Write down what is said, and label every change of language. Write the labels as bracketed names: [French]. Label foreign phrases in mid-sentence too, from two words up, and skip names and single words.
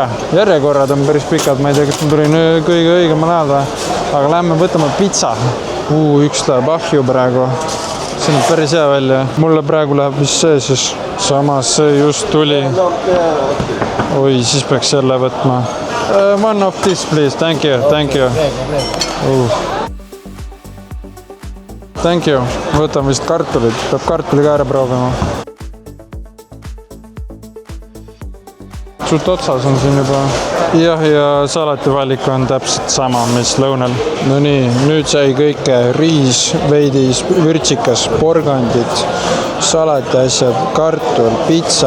[Estonian] Järjekorrad on päris pikad, ma ei tea, kas ma tulin kõige õigemal ajal, aga lähme võtame pizza. Üks läheb ahju praegu. See on päris hea välja. Mulle praegu läheb vist see, siis samas see just tuli. Oi, siis peaks selle võtma. [English] One of this, please. Thank you. Thank you. [Estonian] Võtan vist kartulit. Peab kartuli ka ära proovima. Suht otsas on siin juba. Jah, ja salativalik on täpselt sama, mis lõunal. No nii, nüüd sai kõike riis, veidis, vürtsikas, porgandid, salati asjad, kartul, pizza.